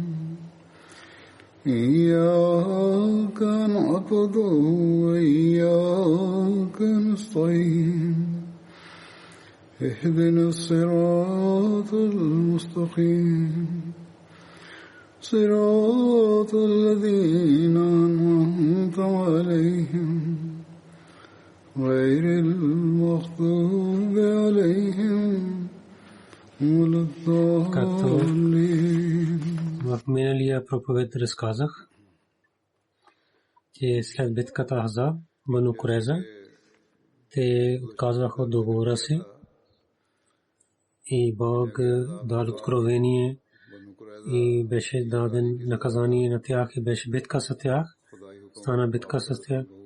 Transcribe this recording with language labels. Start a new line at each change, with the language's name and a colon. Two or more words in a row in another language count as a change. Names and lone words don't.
Arabic: إياك نعبد وإياك نستعين اهدنا الصراط المستقيم صراط الذين أنعمت عليهم غير المغضوب عليهم ولا الضالين.
Bulgarian: В миналия проповед разказах, че след битката Ахзаб, Бану Курайза, те отказваха от договора си и Бог дал откровение и беше даден наказание на тях и беше битка с тях, стана битка с тях.